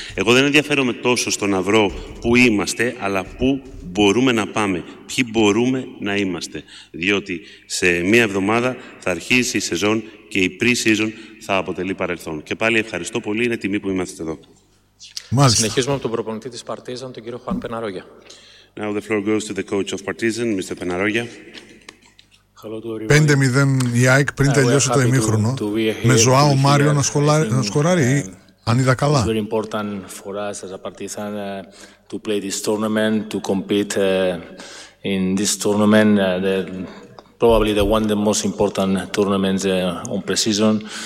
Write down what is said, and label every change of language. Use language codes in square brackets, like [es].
[el] Εγώ δεν ενδιαφέρομαι τόσο στο να βρω πού είμαστε, αλλά πού μπορούμε να πάμε, ποιοι μπορούμε να είμαστε. Διότι σε μία εβδομάδα θα αρχίσει η σεζόν και η pre-season θα αποτελεί παρελθόν. Και πάλι ευχαριστώ πολύ, είναι τιμή που είμαστε εδώ. Μάλιστα. Συνεχίζουμε από τον προπονητή της Παρτίζαν, τον κύριο Χουάν Πεναρόγια. [en] Now the floor goes to the coach of Partizan, Mr. [el] Πεναρόγια. 5-0 η ΑΕΚ πριν τελειώσει το ημίχρονο. Με Ζωάο Μάριο να σκοράρει, αν είδα καλά. [en] It's very important for us as a Partizan to play this tournament, to compete in this tournament, probably the one of the most important tournaments on pre-season.